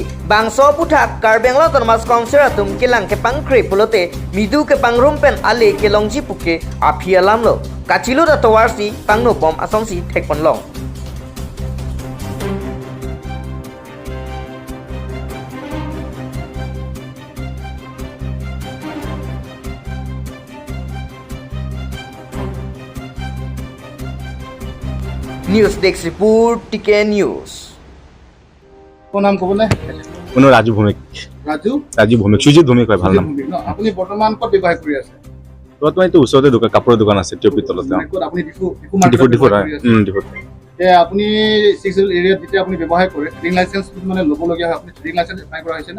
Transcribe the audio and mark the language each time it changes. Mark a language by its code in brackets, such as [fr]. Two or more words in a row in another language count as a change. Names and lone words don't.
[mjw] bangso puthak Karbenglo Tormas Kongser atum kilang ke pangkre pulote midu ke pangrumpen ale ke longji puke apia lamlo kachilo da towarsi pangno pom asongsi thekponlong [en] News Desk Report TK News [as] কোন নাম ক'বনে কোনো ৰাজু ভৌমিক সুজিত ভৌমিক হয় ভাল নাম আপুনি বৰ্তমান ক'ত ব্যৱসায় কৰি আছে বৰ্তমান এইটো ওচৰতে কাপোৰৰ দোকান আছে টিঅপি তলতে ক'ত আপুনি ডিফু ডিফুত আপুনি 6 এৰিয়াত যেতিয়া আপুনি ব্যৱসায় কৰে [en] trading license [as] মানে ল'ব লগিয়া হয় আপুনি [en] trading license [as] এপ্লাই কৰা হৈছে না